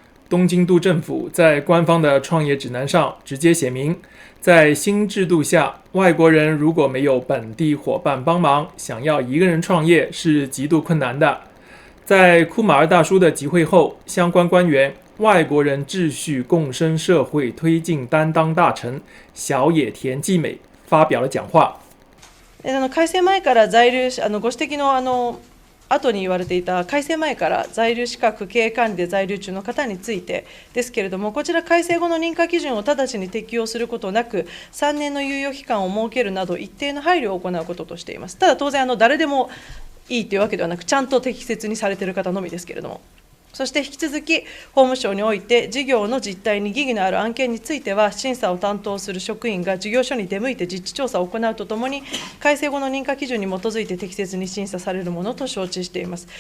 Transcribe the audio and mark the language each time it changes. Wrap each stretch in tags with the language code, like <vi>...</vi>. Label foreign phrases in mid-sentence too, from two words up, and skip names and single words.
<zh>东京都政府在官方的创业指南上直接写明，在新制度下，外国人如果没有本地伙伴帮忙，想要一个人创业是极度困难的。在库马尔大叔的集会后，相关官员、外国人秩序共生社会推进担当大臣小野田纪美发表了讲话。</zh> <ja>改正前から在留ご指摘の後に言われていた改正前から在留資格経営管理で在留中の方についてですけれども、こちら改正後の認可基準を直ちに適用することなく、3年の猶予期間を設けるなど一定の配慮を行うこととしています。ただ当然誰でもいいというわけではなく、ちゃんと適切にされている方のみですけれども、そして引き続き法務省において事業の実態に疑義のある案件については、審査を担当する職員が事業所に出向いて実地調査を行うとともに、改正後の認可基準に基づいて適切に審査されるものと承知しています。</ja>